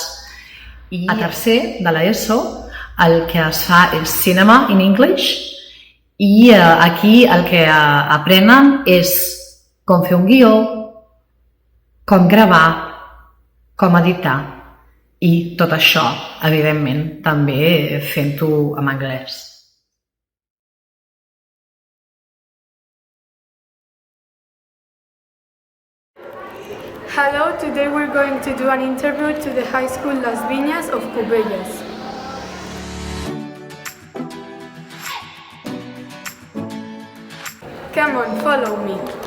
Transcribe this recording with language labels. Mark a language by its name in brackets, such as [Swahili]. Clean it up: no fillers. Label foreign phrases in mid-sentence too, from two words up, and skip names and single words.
[Catalan] I a tercer de l'ESO el que es fa és Cinema in English i aquí el que aprenen és com fer un guió, com gravar, com editar i tot això, evidentment, també fent-ho en anglès. [English] Hello, today we're going to do an interview to the High School Las Viñas of Cubelles. Come on, follow me.